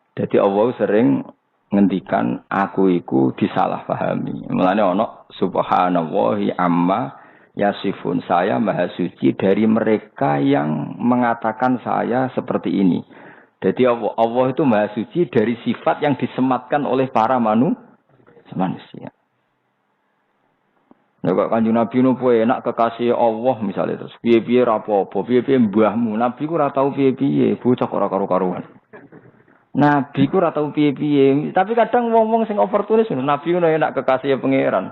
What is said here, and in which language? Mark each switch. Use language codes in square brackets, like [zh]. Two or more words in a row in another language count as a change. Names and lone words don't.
[jv] Jadi Allah sering ngendikan aku iku disalahpahami. Mulane ana [ar] سبحان الله عما يصفون. [id] Saya maha suci dari mereka yang mengatakan saya seperti ini. Jadi Allah itu maha suci dari sifat yang disematkan oleh para manusia. [jv] Nek kok Kanjeng Nabi nopo enak kekasih Allah misalnya terus piye-piye ra apa-apa, piye-piye mbahmu. Nabi ku ora tau piye-piye, bocah ora karo-karuan. Nabi ku ora tau piye-piye, tapi kadang wong-wong sing oportunis Nabi ku enak kekasih pangeran.